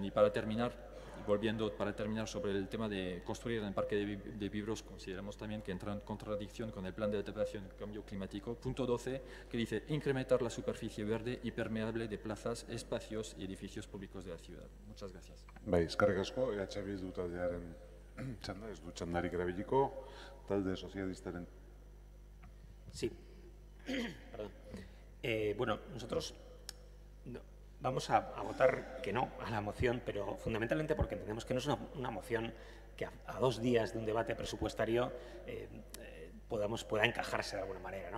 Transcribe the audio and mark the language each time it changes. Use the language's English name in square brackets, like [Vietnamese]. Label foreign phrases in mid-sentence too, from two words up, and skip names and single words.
[Spanish] Y para terminar sobre el tema de construir en el parque de viveros, consideramos también que entra en contradicción con el plan de adaptación al cambio climático, punto 12, que dice incrementar la superficie verde y permeable de plazas, espacios y edificios públicos de la ciudad. Muchas gracias. [Basque] Bai, eskerrik asko, Bildu taldearen txanda, ez du txandarik erabiliko, talde sozialistaren. [Spanish] Sí, perdón. Bueno, nosotros vamos a votar que no a la moción, pero fundamentalmente porque entendemos que no es una moción que a 2 días de un debate presupuestario pueda encajarse de alguna manera, ¿no?